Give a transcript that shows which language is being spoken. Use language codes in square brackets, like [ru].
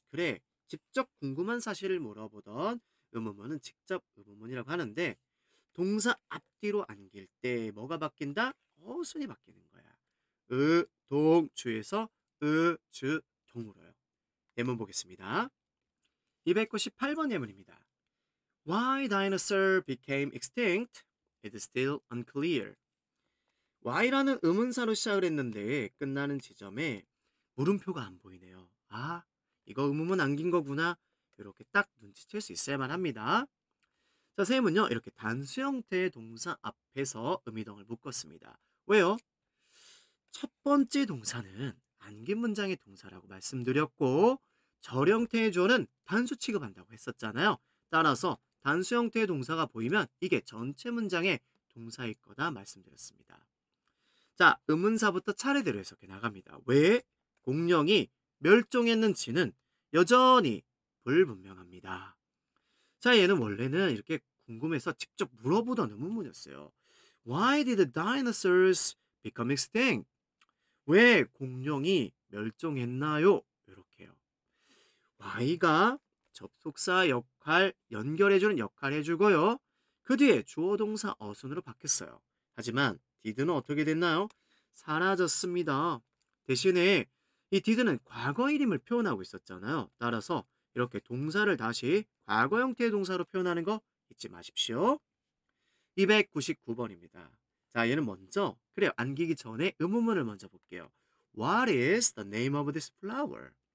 [ko] 그래, 직접 궁금한 사실을 물어보던 의문문은 직접 의문문이라고 하는데 동사 앞뒤로 안길 때 뭐가 바뀐다? 어순이 바뀌는 거야. 의, 동, 주에서 의, 주, 동으로요. 예문 보겠습니다. 298번 예문입니다. [en] Why dinosaur became extinct? It is still unclear. [ko] Y라는 의문사로 시작을 했는데 끝나는 지점에 물음표가 안 보이네요. 아, 이거 의문문 안긴 거구나. 이렇게 딱 눈치챌 수 있어야만 합니다. 자, 쌤은요. 이렇게 단수 형태의 동사 앞에서 의미동을 묶었습니다. 왜요? 첫 번째 동사는 안긴 문장의 동사라고 말씀드렸고 절 형태의 주어는 단수 취급한다고 했었잖아요. 따라서 단수 형태의 동사가 보이면 이게 전체 문장의 동사일 거다 말씀드렸습니다. 자, 의문사부터 차례대로 해석해 나갑니다. 왜 공룡이 멸종했는지는 여전히 불분명합니다. 자, 얘는 원래는 이렇게 궁금해서 직접 물어보던 의문문이었어요. [en] Why did dinosaurs become extinct? [ko] 왜 공룡이 멸종했나요? 이렇게요. Y가 접속사 역할, 연결해주는 역할 해주고요. 그 뒤에 주어 동사 어순으로 바뀌었어요. 하지만 did는 어떻게 됐나요? 사라졌습니다. 대신에 이 did는 과거 일임을 표현하고 있었잖아요. 따라서 이렇게 동사를 다시 과거 형태의 동사로 표현하는 거 잊지 마십시오. 299번입니다. 자, 얘는 먼저 그래요. 안기기 전에 의문문을 먼저 볼게요. [en] What is the name of this flower?